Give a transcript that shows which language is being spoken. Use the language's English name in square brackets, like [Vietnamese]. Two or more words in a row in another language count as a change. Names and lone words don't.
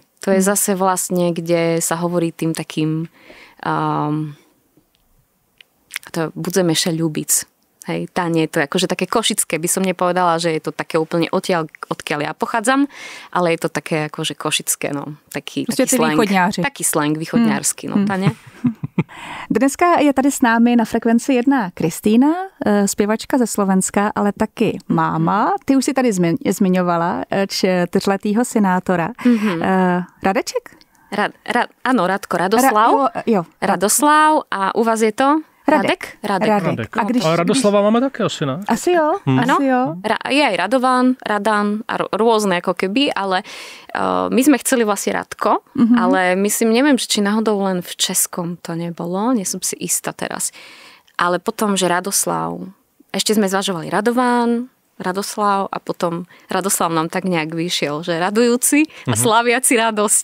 [Slovak] To je zase vlastne, kde sa hovorí tým takým to Budzeme še ľúbic. Hej, Tane, to je akože také košické, by som nepovedala, že je to také úplne odkiaľ ja pochádzam, ale je to také akože košické, no, taký slang. Taký slang východňársky, no, Tane. [Czech] Dneska je tady s námi na frekvenci 1 Kristýna, zpěvačka ze Slovenska, ale taky máma. Ty už si tady zmiňovala 4letýho synátora. Radeček? [Slovak] Áno, Radko, Radoslav. Radoslav a u vás je to? Radek. [Czech] A Radoslava máme také asi, ne? Asi jo. Asi jo. [Slovak] Je aj Radovan, Radan a rôzne ako keby, ale my sme chceli vlastne Radko, ale myslím, neviem, či náhodou len v českom to nebolo, nie som si istá teraz. Ale potom, že Radoslav. Ešte sme zvažovali Radovan, Radoslav a potom Radoslav nám tak nejak vyšiel, že radujúci a slaviaci radosť.